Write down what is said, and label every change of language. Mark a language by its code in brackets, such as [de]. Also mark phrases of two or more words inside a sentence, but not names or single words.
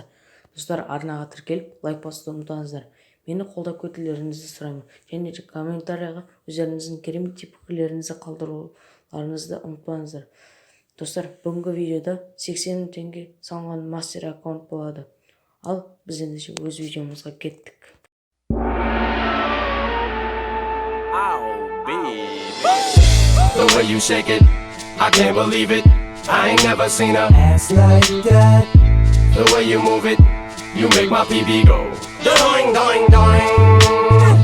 [kk] Достар, арнаға тіркеліп лайк басуды ұмытпаңыздар. Мені қолдап кетулеріңізді сұраймын. Және де комментарияға өздеріңіздің керемет пікірлеріңізді қалдыруларыңызды ұмытпаңыздар. Достар, бүгінгі видеода 80 теңге салынған мастер аккаунт болады. Ал біз ендеше өз видеомызға кеттік. [en] The way you shake it, I can't believe it. I ain't never seen a ass like that. The way you move it, you make my PB go doing, doing, doing.